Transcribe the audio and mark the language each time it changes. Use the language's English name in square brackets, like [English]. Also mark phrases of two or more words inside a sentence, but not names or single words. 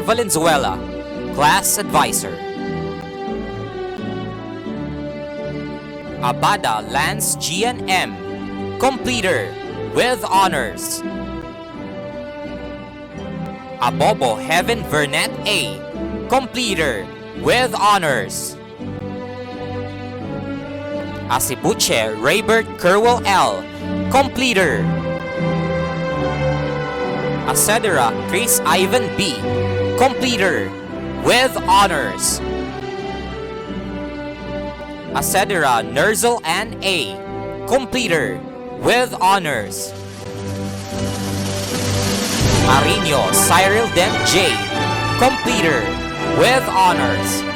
[English] Valenzuela, Class Advisor. Abada Lance Gian M, Completer with Honors. Abobo Heaven Vernet A, Completer with Honors. Asibuche Raybert Kerwell L, Completer. Acedera Chris Ivan B, Completer with Honors. Acedera Nerzel Ann A, Completer with Honors. Marino Cyril Dent J, Completer with Honors.